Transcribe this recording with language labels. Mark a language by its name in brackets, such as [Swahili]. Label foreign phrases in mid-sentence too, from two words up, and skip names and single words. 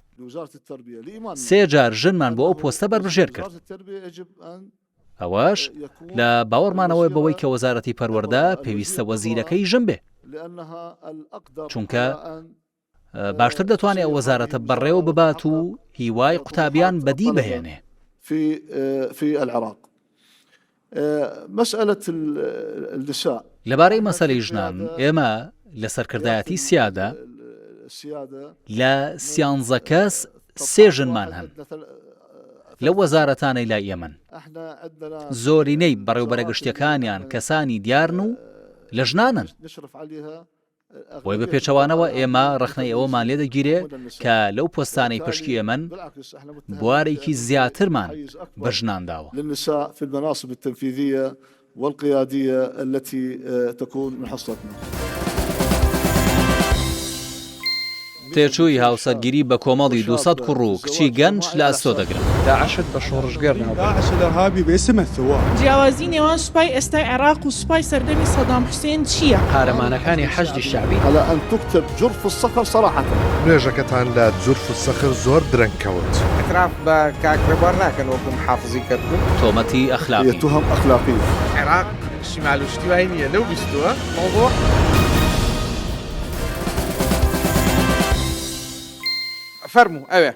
[Central Kurdish] 3 جار ژنمان بۆ ئەو پۆستە بربژێر کرد. ئەوەش لە باوەڕمانەوەی بەوەی کە وەزارەتی پەروەردە پێویستە وەزیرەکەی ژن بێ، چونکە باشتر دەتوانێت ئەو وەزارەتە بەڕێوە ببات و هیوای قوتابیان بەدی بهێنێ. [Arabic] في العراق مسألة النساء [Central Kurdish] لەبارەی مەسەلەی ژنان ئێمە لە سەرکردایەتی سیادە لە 13 کەس 3 ژنمان هەن لە وەزارەتانەی لای ئێمن. زۆرینەی بەڕێوەبەرە گشتیەکانیان کەسانی دیارن و لە ژنانن. بۆی بە پێچەوانەوە ئێمە ڕخنەی ئەوەمان لێ دەگیرێ کە لەو پۆستانەی پشکی ئێمن بوارێکی زیاترمان بە ژنان داوە. [Arabic] للنساء في المناصب التنفيذية والقيادية التي تكون من حصتنا. [Central Kurdish] تێچووی هاوسەرگیری بە کۆمەڵی 200 کوڕ و کچی گەنج لە ئەستۆ دەگرن. داعشت بە شۆڕژگەر ناو [Arabic] داعش الإرهابي باسم الثوار. [Central Kurdish] جیاوازی نێوان سوپای ئێستای عێراق و سوپای سەردەمی سەدام حوسێن چییە؟ قارەمانەکانی حەشدی شعبی [Arabic] على أن تكتب جرف الصخر صراحة. [Central Kurdish] نوێژەکەتان لە جورف الصخر زۆر درەنگ کەوت. اعتراف بە کاکرێبوار ناکەن وەکو محافظی کردن. تۆمەتی ئەخلاقی. [Arabic] تهم أخلاقية. [Central Kurdish] عێراق شیمال و شتی وای نییە لەو بیستووە موضوع. فەرموو ئەوێ